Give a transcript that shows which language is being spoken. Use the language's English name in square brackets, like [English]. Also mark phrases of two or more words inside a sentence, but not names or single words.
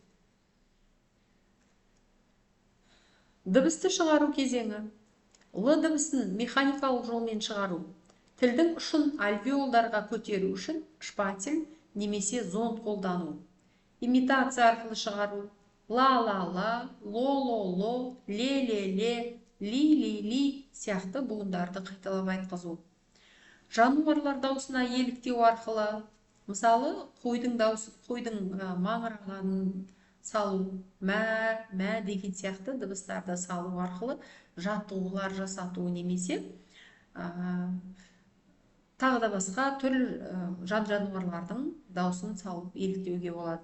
[Kazakh] Дыбысты шығару кезеңі. Л дыбысын механикалық жолмен шығару. Тілдің ұшын альвеолдарға көтеру үшін шпатель немесе зонд қолдану. Имитация арқылы шығару. Ла-ла-ла, ло-ло-ло, ле-ле-ле, ли-ли-ли сияқты буындарды қайталап айтқызу. Жануарлар дауысына еліктеу арқылы Мысалы, қойдың дауысы, қойдың маңырағанын салу, мә деген сияқты дыбыстарды салу арқылы жаттығулар жасату немесе тағы да басқа түрлі жан-жануарлардың дауысын салып еліктеуге болады.